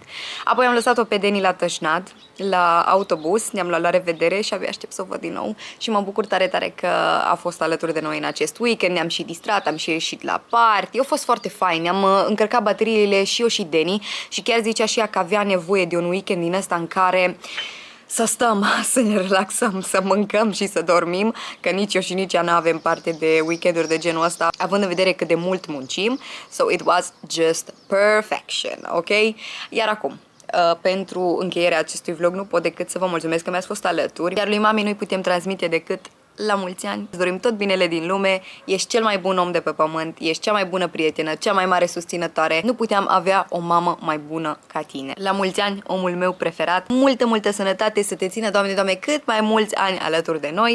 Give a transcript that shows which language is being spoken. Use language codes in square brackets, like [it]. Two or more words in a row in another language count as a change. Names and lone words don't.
[ro] Apoi am lăsat-o pe Deni la Tășnad, la autobuz, ne-am luat la revedere și abia aștept să o văd din nou și mă bucur tare, tare că a fost alături de noi în acest weekend, ne-am și distrat, am și ieșit la party, a fost foarte fain, ne-am încărcat bateriile și eu și Deni și chiar zicea și ea că avea nevoie de un weekend din ăsta în care să stăm, să ne relaxăm, să mâncăm și să dormim, că nici eu și nici ea nu avem parte de weekenduri de genul ăsta, având în vedere cât de mult muncim. [en] So it was just perfection, ok? [ro] Iar acum, pentru încheierea acestui vlog nu pot decât să vă mulțumesc că mi-ați fost alături, iar lui mami nu-i putem transmite decât la mulți ani. Îți dorim tot binele din lume, ești cel mai bun om de pe pământ, ești cea mai bună prietenă, cea mai mare susținătoare. Nu puteam avea o mamă mai bună ca tine. La mulți ani, omul meu preferat, multă, multă sănătate, să te țină, Doamne, Doamne, cât mai mulți ani alături de noi.